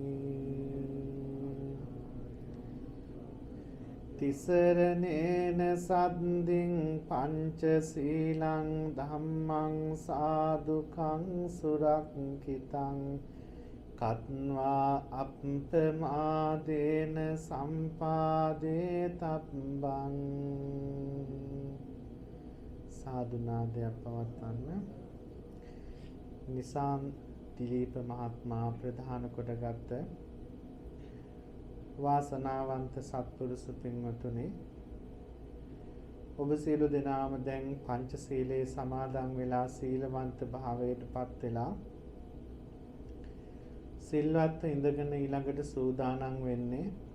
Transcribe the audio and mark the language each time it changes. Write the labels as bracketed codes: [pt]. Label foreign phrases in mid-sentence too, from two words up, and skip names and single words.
[pi] තිසරණේන සද්දින් පංචශීලං ධම්මං සාදුකං සුරක්ඛිතං කତ୍වා අප්පමාදේන සම්පාදේ තබ්බං. [si] සාදුනාදයක් පවත්වන්න. නිසාන් දිලීප මහත්මයා ප්‍රධාන කොටගත් වාසනාවන්ත සත්පුරුෂ පින්වතුනි, ඔබ සියලු දෙනාම දැන් පංචශීලයේ සමාදන් වෙලා සීලවන්ත භාවයට පත් වෙලා සිල්වත් ඉඳගෙන ඊළඟට සූදානම් වෙන්නේ